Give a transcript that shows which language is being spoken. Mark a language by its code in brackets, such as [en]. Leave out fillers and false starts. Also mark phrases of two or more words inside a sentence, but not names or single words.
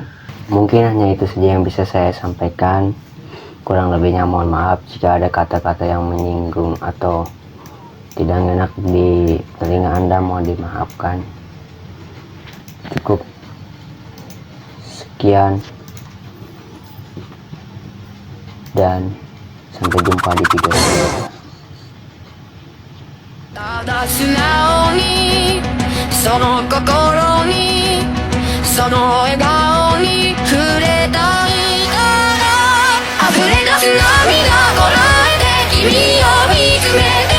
[id] Mungkin hanya itu saja yang bisa saya sampaikan. Kurang lebihnya mohon maaf jika ada kata-kata yang menyinggung atau tidak enak di telinga Anda, mohon dimaafkan. Cukup sekian dan sampai jumpa di video selanjutnya. [ja] ただ素直にその心にその笑顔に触れたいから溢れ出す涙こらえて君を見つめ